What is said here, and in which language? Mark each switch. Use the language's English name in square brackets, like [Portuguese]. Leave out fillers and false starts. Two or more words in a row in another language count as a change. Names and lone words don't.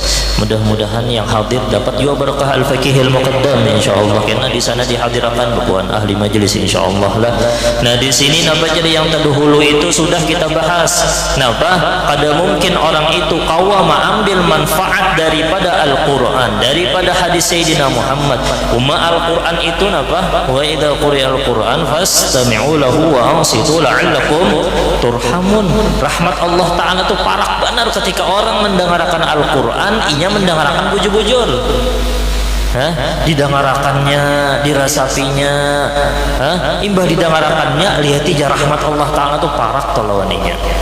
[Banjar] Mudah-mudahan yang hadir dapat juga berkah [Arabic] الفقه المقدم [Banjar] insyaallah, karena di sana dihadirkan bukuan ahli majelis insyaallah lah. Nah di sini napa jadi yang terdahulu itu sudah kita bahas. Napa kada mungkin orang itu kawa ambil manfaat daripada Al-Qur'an, daripada hadis Sayyidina Muhammad. Al-Qur'an itu napa? [Arabic] وإذا قرئ القرآن فاستمعوا له وأنصتوا لعلكم ترحمون. [Banjar] Rahmat Allah Ta'ala itu parak benar ketika orang mendengarkan Al-Quran, ia mendengarkan bujur-bujur. Didengarakannya, dirasapinya, imbah didengarakannya, lihat aja rahmat Allah Ta'ala itu parak tolawaninya.